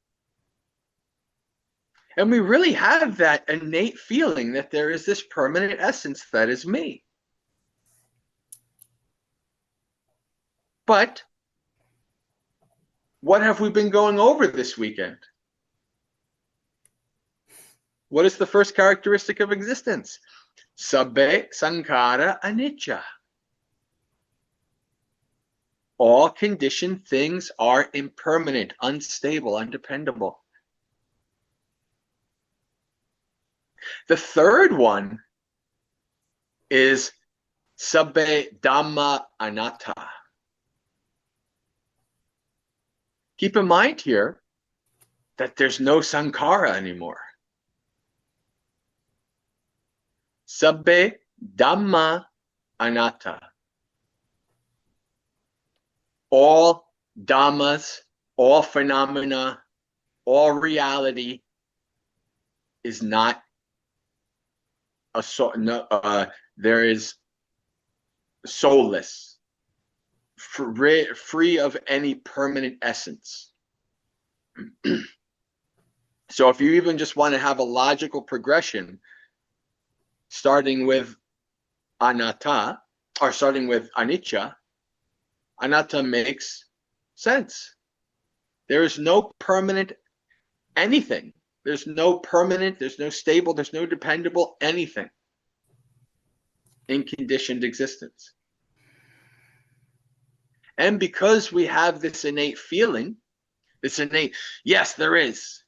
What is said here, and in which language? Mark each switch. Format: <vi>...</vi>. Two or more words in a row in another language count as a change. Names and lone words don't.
<en>And we really have that innate feeling that there is this permanent essence that is me. But what have we been going over this weekend? What is the first characteristic of existence?</en> <pi>Sabbe sankhara anicca.</pi> <en>All conditioned things are impermanent, unstable, undependable. The third one is</en> <pi>sabbe dhamma anatta.</pi> <en>Keep in mind here that there's no sankhara anymore.</en> <pi>Sabbe dhamma anatta.</pi> <en>All dhammas, all phenomena, all reality is not a soul. No, there is soulless, free of any permanent essence. So if you even just want to have a logical progression, starting with anatta, or starting with anicca, anatta makes sense. There is no permanent anything. There's no permanent, there's no stable, there's no dependable anything in conditioned existence. And because we have this innate feeling, this innate, yes, there is.</en>